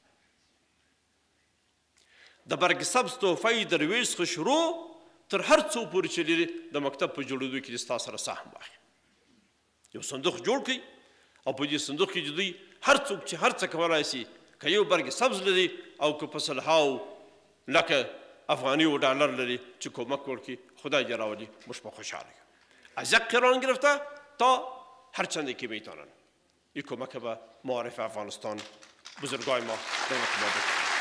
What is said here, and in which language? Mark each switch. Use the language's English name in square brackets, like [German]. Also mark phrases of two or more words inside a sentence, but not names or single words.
[Pashto] د [Persian] برګ سبز تحفه درویش [Pashto] څخه شروع تر هر څو پورې چې لري د مکتب په جوړېدو کې ستا سره سهم واخلي. یو صندوق جوړ کړئ او په دې صندوق کې دوی هر څوک چې هر څه کولی شي، که یو [Persian] برګ سبز [Pashto] لري او که په سلهاو لکه افغانی و ډالر لري چې کمک وکړي، خدای دې راولي، موږ به خوشحاله یو. [Persian] از یک قران گرفته تا هر چندی که میتونن این کمک به معارف افغانستان بزرگای ما در ما بکنن.